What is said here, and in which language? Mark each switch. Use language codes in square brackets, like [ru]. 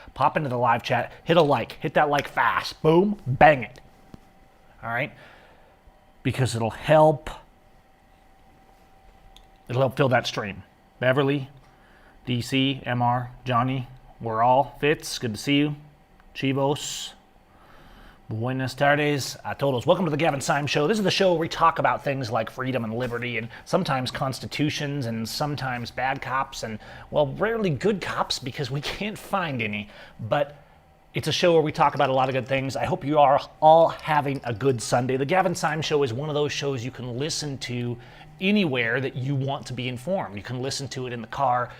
[en] Pop into the live chat, hit a like, hit that like fast, boom, bang it. All right? Because it'll help fill that stream. Beverly, DC, MR, Johnny, we're all Fitz, good to see you. [es] Chivos, buenas tardes a todos. [en] Welcome to the Gavin Seim Show. This is the show where we talk about things like freedom and liberty, and sometimes constitutions, and sometimes bad cops, and, well, rarely good cops because we can't find any. But it's a show where we talk about a lot of good things. I hope you are all having a good Sunday. The Gavin Seim Show is one of those shows you can listen to anywhere that you want to be informed. You can listen to it in the car.